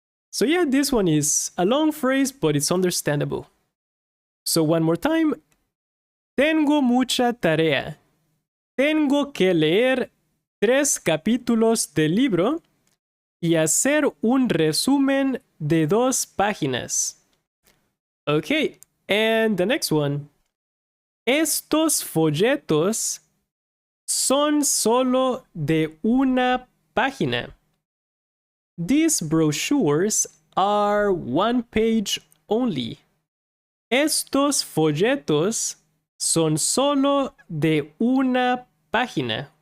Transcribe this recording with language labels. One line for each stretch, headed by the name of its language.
English: So yeah, this one is a long phrase, but it's understandable. So one more time.
Spanish: Tengo mucha tarea. Tengo que leer 3 capítulos del libro y hacer un resumen de 2 páginas.
English: Okay, and the next one.
Spanish: Estos folletos son solo de una página.
English: These brochures are 1 page only.
Spanish: Estos folletos son solo de una página.